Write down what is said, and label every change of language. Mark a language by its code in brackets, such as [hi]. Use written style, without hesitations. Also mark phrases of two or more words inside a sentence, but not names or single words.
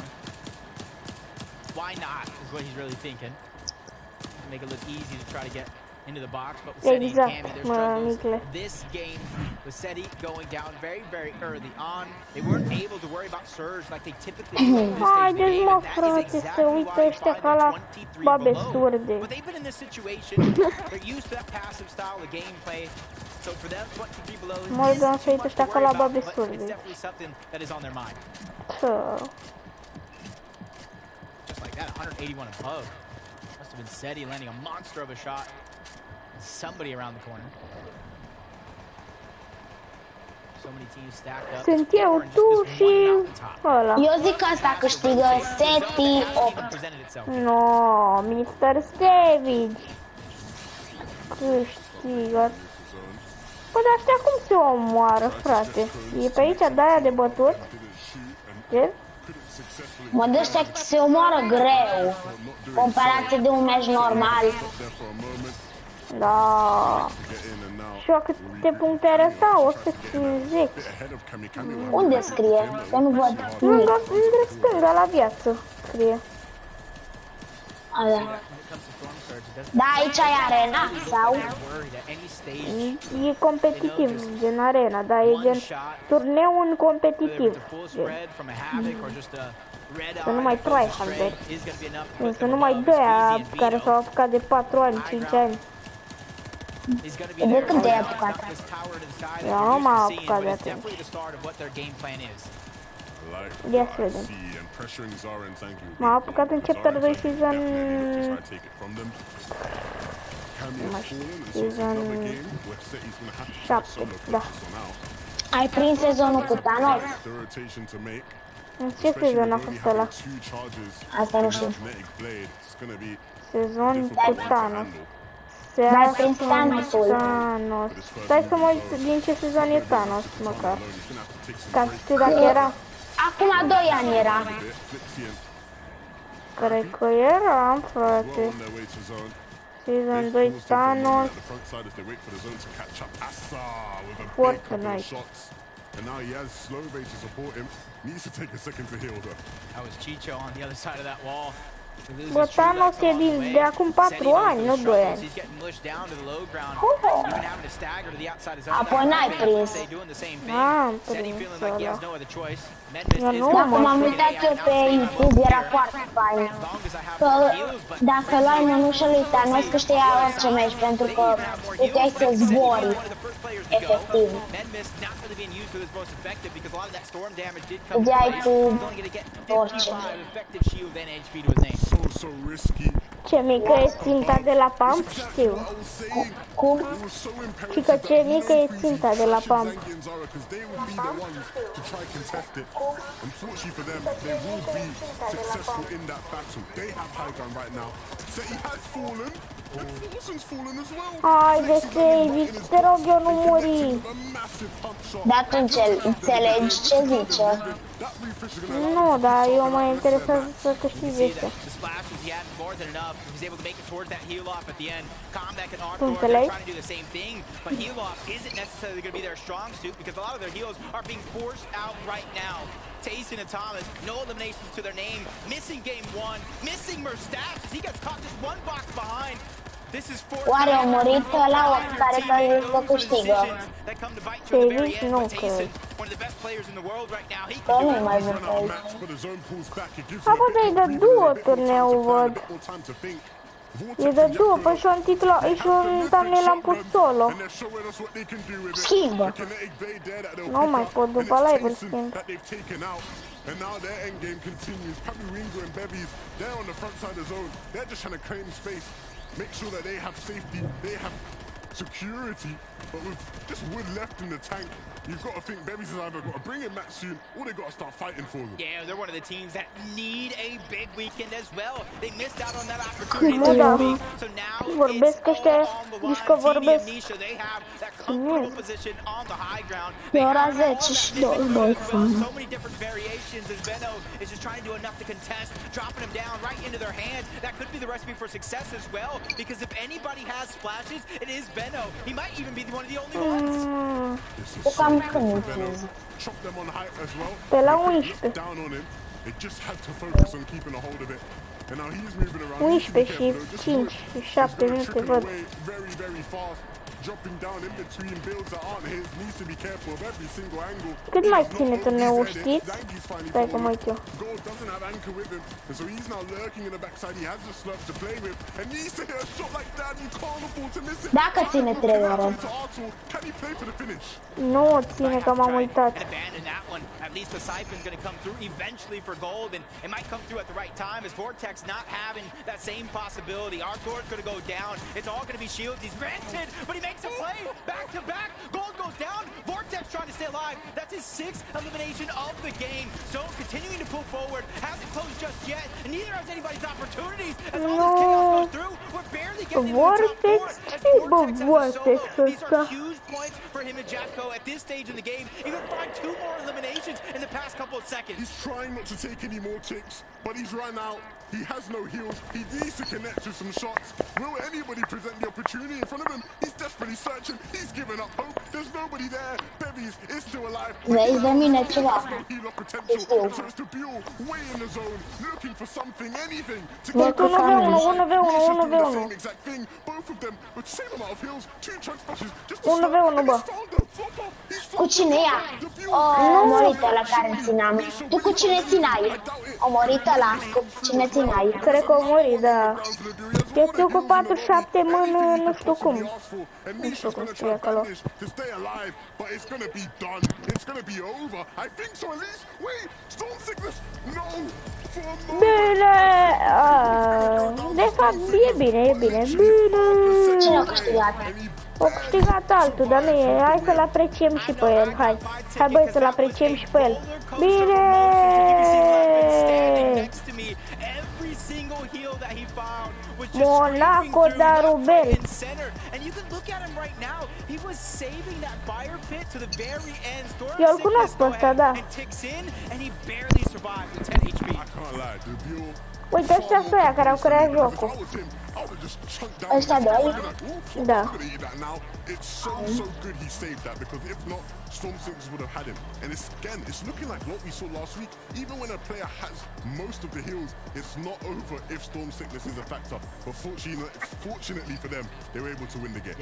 [en] Why not, is what he's really thinking. Make it look easy to try to get into the box, but with Seti and [ro] Exact, [en] Cammy, their [ro] mă, [en] struggles. Nicle. This game, with Seti going down very, very early on, they weren't able to worry about Surge like they typically do at this stage of the [ro] Haideți, [en] game, [ro] mă, [en] and that is [ro] frate, să [en] exactly [ro] uită [en] why they [ro] ăștia [en] find [ro] ca la [en] they're 23 [ro] babe [en] below. [ro] surde. [en] But they've been in this situation, they're used to that passive style of gameplay. So for them, 23 below [ro] Mă [en] is [ro] uitam să [en] too [ro] uită [en] much to [ro] ăștia ca [en] worry [ro] la [en] about, [ro] babe [en] but it's [ro] surde. [en] definitely something that is on their mind. [ro] Ce? [en] Just like that, 181 above. Must have been Seti landing a monster of a shot. Somebody around the corner. So many teams stacked up. [ro] Sunt eu, [en] Or in just [ro] tu [en] this [ro] și [en] one mountaintop. [ro] ăla. Eu zic că asta câștigă Seti 8. [en] Presented itself. No, Mr. Savage. [ro] Câștigă. Păi, dar ăștia cum se omoară, frate? E pe aici de aia de bătut? Ce? Mă, de ăștia se omoară greu. Comparație de un meci normal. Da. Și eu câte puncte arăta? 150. Unde scrie? Că nu văd nimic. Lângă, în drept stânga, la viață, scrie. Ala. Da, aici e arena? Sau? [en] Worried at any stage. [ro] E competitiv, gen arena, dar e gen turneu în [en] Whether [ro] competitiv. [en] it's a full [ro] Gen. [en] spread from a havoc or just a red [ro] Să nu [en] eye [ro] mai [en] that goes [ro] tryhard, [en] astray is going to be enough to put [ro] Să [en] them [ro] nu mai [en] above [ro] doi aia [en] Squeezy and [ro] care [en] Vito. [ro] s-au apucat de 4 ani, 5 ani. [en] He's going to be [ro] De [en] there [ro] când te-ai [en] to [ro] apucat? [en] up this tower to the sky that [ro] Eu [en] you're [ro] nu [en] used [ro] m-am [en] to seeing, [ro] apucat [en] but [ro] de [en] it's [ro] atunci. [en] definitely the start of what their game plan is. [ro] Ia să vedem. M-am apucat în chapter 2 season... Season 7, da. Ai prins sezonul cu Thanos? În ce sezon a fost ăla? Asta nu știu. Sezon cu Thanos. Se Dar prins Thanos. Thanosul. Stai să mă uit din ce sezon e Thanos, măcar. Ca să știu dacă era... Acum 2 ani era. [en] Flixian [ro] Cred că eram, frate. [en] well on their way to zone. [ro] Season [en] They've [ro] 2 [en] paused it for a moment [ro] Thanos. [en] at the front side as they wait for the zone to catch up. Assa with a big [ro] Foarte [en] couple of [ro] nice. [en] shots. And now he has Slovey to support him. Needs to take a second to heal though. That was Chicho on the other side of that wall. He loses [ro] Bă, [en] True [ro] Thanos [en] Lights [ro] e [en] along the [ro] din- [en] way. [ro] de acum 4 [en] Setting up [ro] ani, [en] for [ro] nu [en] the [ro] 2 [en] struggles. [ro] ani. [en] He's getting pushed down to the low ground. Even having to stagger to the outside of his own. [ro] Apoi n-ai prins. [en] They doing the same thing. [ro] N-am [en] Setting [ro] prins [en] feeling like he has [ro] ăla. [en] no other choice. Memphis [ro] Eu [en] is [ro] nu [en] gonna [ro] am Dacă m-am [en] work [ro] uitat [en] it [ro] eu [en] out. [ro] pe [en] Now it's [ro] YouTube, [en] taking [ro] era [en] out [ro] foarte fain. [en] as long as I have [ro] Că [en] more heals, but [ro] dacă luai mânușa lui Thanos câștiga orice meci, pentru că puteai să zbori, efectiv. [en] Memphis not really being used for his most effective because a lot of that storm damage did come [ro] Puteai [en] from [ro] cu [en] He's only going to get [ro] orice. [en] 55 effective shield and HP to his name. So risky. [ro] Ce mică e ținta de la pump? Știu. [en] What I was saying. [ro] Cum? [en] It was so imperative [ro] Și că ce [en] that [ro] mică [en] he [ro] e ținta de la pump. [en] Zangi and Zara, 'cause they would be the ones to try contest it. Unfortunately for them, they will be successful in that battle. They have high ground right now. So he has fallen. And Forsen's fallen as well. [ro] Hai de Davis, te rog eu nu muri. [en] A massive pump shot. [ro] Dar tu înțelegi ce zice? [en] That refresh is gonna [ro] Nu, dar eu mă interesează să câștigi [en] See [ro] ăștia. [en] that the splashes, he had more than enough. He's able to make it towards that heal off at the end. Combat and Arthur, [ro] Puntele [en] they're [ro] aici? [en] trying to do the same thing, but heal off isn't necessarily going to be their strong suit because a lot of their heals are being forced out right now. Tayson and Thomas, no eliminations to their name. Missing game one, missing Merstash as he gets caught just one box behind. This is for [ro] Oare a murit ăla care că că câștigă? [en] that come to bite you at the very [ro] Davis [en] end, [ro] nu [en] but [ro] cred. [en] Tayson, one of the best players in the world right now, he [ro] Că [en] can do [ro] nu [en] it. [ro] mai [en] run [ro] văd [en] out of [ro] aici. [en] max, but the zone pulls back. It gives [ro] A, [en] them [ro] bă, [en] a [ro] dar e [en] bit [ro] de [en] more breathing [ro] duo [en] room, a bit more time [ro] turneu, [en] to plan, [ro] văd. [en] a bit more time to think. [ro] E de duo, păi și un titlu, și un thumbnail l-am pus solo. [en] And they're showing us what they can do with it. [ro] Schimbă. [en] The kinetic blade there that they'll [ro] Nu [en] pick [ro] mai [en] up, [ro] pot, [en] and [ro] după [en] it's [ro] live îl [en] Tayson [ro] schimb. [en] that they've taken out. And now their end game continues. Pamuringo and Bevies, they're on the front side of the zone. They're just trying to claim space, make sure that they have safety, they have security. But with just wood left in the tank, you've got to think Bevies has either got to bring him back soon or they've got to start fighting for them. Yeah, they're one of the teams that need a big weekend as well. They missed out on that opportunity [ro] Mă, da. [en] last week, so now [ro] Vorbesc [en] it's [ro] ăștia, [en] all on the line. [ro] zici că TV vorbesc. [en] Amnesia, they have that comfortable position on the high ground. [ro] E [en] They [ro] ora [en] have all [ro] 10 [en] that [ro] și [en] mid-range [ro] 22 [en] as well. [ro] fani. [en] So many different variations as Benno is just trying to do enough to contest, dropping him down right into their hands. That could be the recipe for success as well, because if anybody has splashes, it is Benno. He might even be one of the only ones. This is [ro] Cu [en] so [ro] cam [en] big [ro] când [en] for Venom. [ro] utiliză? [en] Chop them on height as well. [ro] Pe la [en] They could [ro] 11. [en] look down on him. They just had to focus on keeping a hold of it. And now he's moving around. He needs to be [ro] 11 și [en] careful though. Just [ro] 5 [en] look. [ro] și [en] He's [ro] 7 [en] gonna [ro] minute [en] trickle [ro] văd. [en] away very, very fast. Dropping down in between builds that aren't his. Needs to be careful of every single angle. [ro] Cât mai [en] He's not [ro] ține [en] over [ro] turneul, [en] his head. [ro] știți? [en] Zangi's finally [ro] Stai că mă [en] fallen. [ro] uit eu. [en] Gold doesn't have anchor with him, and so he's now lurking in the backside. He has the slurp to play with, and needs to hit a shot like that. You can't afford to miss it. [ro] Dacă ține 3 ore. [en] To Arthur. Can he play for the finish? [ro] Nu o ține că m-am uitat. [en] And abandon that one. At least the Siphon's going to come through eventually for gold, and it might come through at the right time as Vortex not having that same possibility. Arthur's going to go down. It's all going to be shields. He's rented, but he makes a play. Back to back. Gold goes down. Vortex trying to stay alive. That's his 6th elimination of the game. So continuing to pull forward. Hasn't closed just yet. And neither has anybody's opportunities. As all this chaos goes through, we're barely getting into the top 4. Vortex, As [ro] ce bă, [en] Vortex has a [ro] Vortex [en] solo. These are [ro] ăsta? [en] huge points for him and Jeffco at this stage in the game. He could find 2 more eliminations in the past couple of seconds. He's trying not to take any more ticks, but he's run out. He has no heals. He needs to connect with some shots. Will anybody present the opportunity in front of him? He's desperately searching. He's given up hope. There's nobody there. Bevies is still alive. [ro] Vezi de mine ceva. [en] Heal of potential. [ro] Știu. [en] So it's to Buell way in the zone, looking for something, anything to [ro] Vă [en] get [ro] cu [en] 1v1, [ro] cam 1v1, [en] Nisha doing the [ro] 1v1. [en] same exact thing. Both of them with the same amount of heals, 2 chunk splashes. Just to [ro] 1v1, [en] start. And [ro] bă. [en] he's found the flopper. He's [ro] Cu [en] found [ro] cine [en] the [ro] ea? [en] flopper. The Buell. [ro] O murit ăla care țineam. Tu cu cine țineai? O murit ăla cu cine țineai? Cred că o muri, da. Eu știu cu 4-7 mână, nu știu cum. Nu știu cum scrie acolo. [en] To stay alive, but it's gonna be done. It's gonna be over. I think so at least. Wait, Storm Sickness. No. For a moment. [ro] Bine! De fapt, e bine, e bine. Bine! Cine a câștigat? O câștigat altul, dar nu e. Hai să-l apreciem și pe el. Hai. Hai băi să-l apreciem și pe el. Bine! [en] Next to me, every single heal that he down was just screaming [ro] Monaco [en] through [ro] da [en] left, right, [ro] Rubel. [en] and center. And you can look at him right now. He was saving that fire pit to the very end. Storm [ro] Eu îl [en] Sickness [ro] cunosc pe [en] go [ro] ăsta, [en] ahead [ro] da. [en] and ticks in, and he barely survived with 10 HP. I can't lie, the Buell. [ro] Uite, ăștia sunt ăia care au creat jocul. Ăștia doi? Da. [en] It's so good he saved that, because if not, Storm Sickness would have had him. And it's looking like what we saw last week. Even when a player has most of the heals, it's not over if Storm Sickness is a factor. But fortunately for them, they were able to win the game.